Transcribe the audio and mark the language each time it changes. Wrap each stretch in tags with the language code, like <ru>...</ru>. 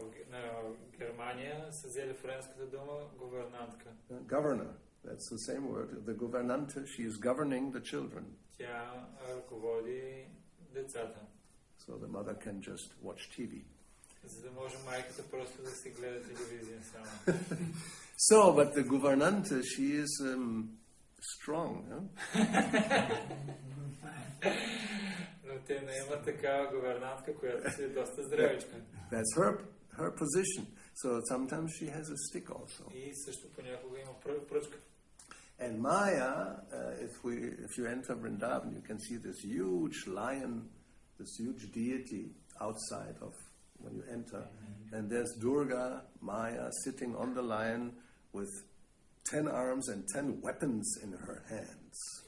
<bg>На Германия са взели френската дума говернантка.</bg> <en>Governor, that's the same word. The gouvernante, she is governing the children.</en> <bg>Тя ръководи децата.</bg> <en>So the mother can just watch TV.</en> <bg>За да може майката просто да си гледа телевизия само.</bg> <en>So, but the gouvernante, she is strong. Huh?</en> <bg>Но те не имат такава говернантка, която си е доста здравичка.</bg> <en>That's her position. So sometimes she has a stick also.</en> <bg>И също понякога има пръчка.</bg> <en>And Maya, if you enter Vrindavan, you can see this huge lion, this huge deity outside of when you enter. And there's Durga, Maya, sitting on the lion with 10 arms and 10 weapons in her hands.</en>